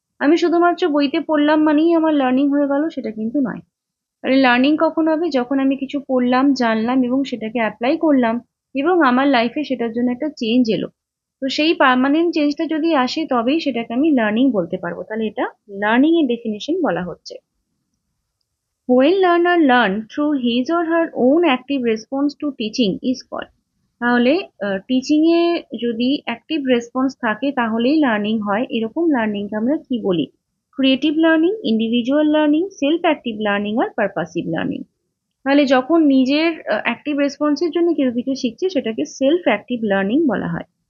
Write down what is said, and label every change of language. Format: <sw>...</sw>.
<bn>আমি শুধুমাত্র বইতে পড়লাম মানেই আমার লার্নিং হয়ে গেল, সেটা কিন্তু নয়। তাহলে লার্নিং কখন হবে? যখন আমি কিছু পড়লাম, জানলাম এবং সেটাকে অ্যাপ্লাই করলাম এবং আমার লাইফে সেটার জন্য একটা চেঞ্জ এলো। তো সেই পার্মানেন্ট চেঞ্জটা যদি আসে তবেই সেটাকে আমি লার্নিং বলতে পারবো। তাহলে এটা লার্নিং এর ডেফিনেশন বলা হচ্ছে।</bn> <en>When learner learn through his or her own active response to teaching is called।</en> <bn>তাহলে টিচিং এ যদি অ্যাক্টিভ রেসপন্স থাকে তাহলেই লার্নিং হয়, এরকম লার্নিংকে আমরা কি বলি? Creative learning, individual learning, self active learning আর পারপাসিভ লার্নিং। তাহলে যখন নিজের অ্যাক্টিভ রেসপন্সের জন্য কেউ কিছু শিখছে সেটাকে সেলফ অ্যাক্টিভ লার্নিং বলা হয়।</bn>